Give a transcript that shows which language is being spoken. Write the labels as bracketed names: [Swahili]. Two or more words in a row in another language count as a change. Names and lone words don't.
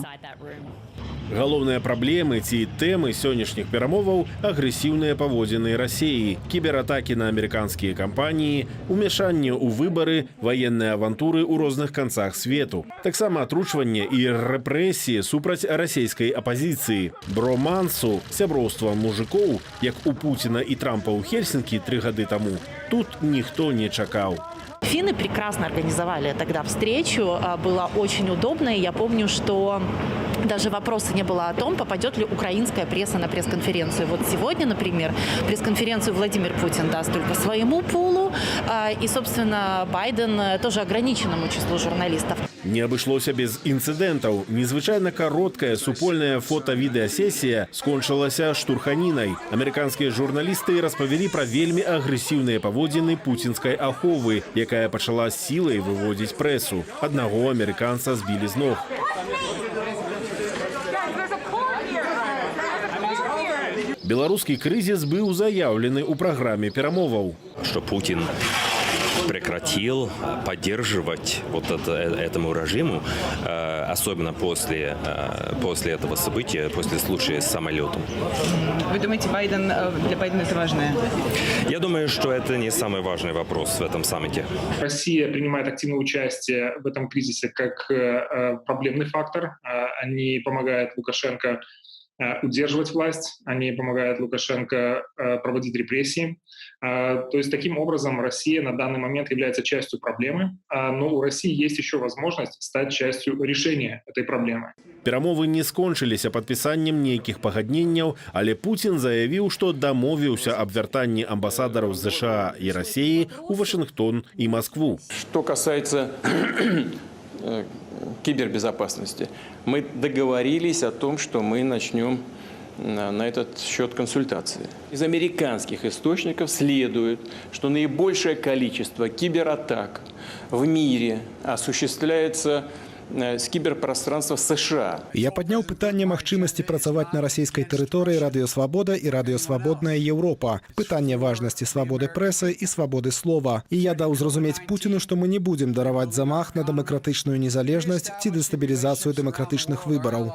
[Belarusian] Галоўныя праблемы ці тэмы сённяшніх перамоваў – агрэсіўныя паводзіны Расіі, кібератакі на амерыканскія кампаніі, умяшанне ў выбары, ваенныя авантуры ў розных канцах свету. Таксама атручванне і рэпрэсіі супраць расійскай апазіцыі. Бромансу, сяброўства мужикоў, як у Пуціна і Трампа ў Хельсінкі 3 гады таму, тут ніхто не чакаў. [Russian] Финны прекрасно организовали тогда встречу, было очень удобно, и я помню, что даже вопроса не было о том, попадет ли украинская пресса на пресс-конференцию. Вот сегодня, например, пресс-конференцию Владимир Путин даст только своему пулу, и, собственно, Байден тоже ограниченному числу журналистов. [Belarusian] Не абышлося без інцыдэнтаў. Незвычайна кароткая супольная фота-відэасесія скончылася штурханінай. Амерыканскія журналісты распавялі пра вельмі агрэсіўныя паводзіны пуцінскай аховы, якая пачала сілай выводзіць прэсу. Аднаго амерыканца збілі з ног. Беларускі крызіс быў заяўлены ў праграме перамоваў. [Russian] Что Путин прекратил поддерживать вот этому режиму, особенно после этого события, после случая с самолетом. Вы думаете, для Байдена это важное? Я думаю, что это не самый важный вопрос в этом саммите. Россия принимает активное участие в этом кризисе как проблемный фактор. Они помогают Лукашенко удерживать власть, они помогают Лукашенко проводить репрессии. То есть таким образом Россия на данный момент является частью проблемы, но у России есть еще возможность стать частью решения этой проблемы. [Belarusian] Перамовы не скончыліся падпісаннем нейкіх пагадненняў, але Пуцін заявіў, што дамовіўся аб вяртанні амбасадараў ЗША і Расіі ў Вашингтон і Москву. [Russian] Что касается кибербезопасности, мы договорились о том, что мы начнем на этот счет консультации. Из американских источников следует, что наибольшее количество кибератак в мире осуществляется [Belarusian] з кіберпрастранства [Russian] США. [Belarusian] Я падняў пытанне магчымасці працаваць на расійскай тэрыторыі радыёсвабода і радыёсвабодная Еўропа, пытанне важнасці свабоды прэсы і свабоды слова. І я даў зразумець Пуціну, што мы не будзем дараваць замах на дэмакратычную незалежнасць ці дэстабілізацыю дэмакратычных выбараў.